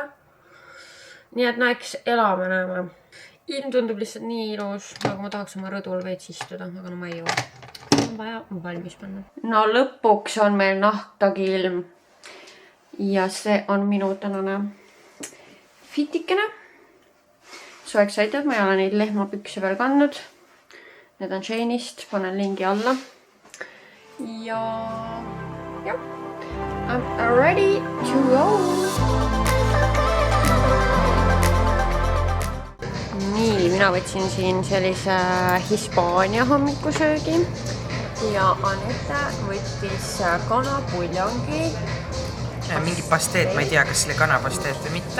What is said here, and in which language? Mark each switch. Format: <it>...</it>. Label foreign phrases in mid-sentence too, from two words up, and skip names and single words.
<et>Nii et eks elame näeme. Ilm tundub lihtsalt nii ilus, nagu ma tahaks oma rõdul veits istuda, aga no ma ei jõua. On vaja valmis panna. No lõpuks on meil nahtagi ilm. Ja see on minu tänane fitikene.</et> <en>So excited,</en> <et>ma ei ole neid lehmapükse veel kandnud. Need on Shane'ist, panen lingi alla.</et> <en>Ja I'm ready to go.</en> <et>Nii, mina võtsin siin sellise Hispaania hommikusöögi. Ja Anette võttis kanapuljongi. Mingi pasteet, ma ei tea, kas selle kanapasteet või mitte.</et>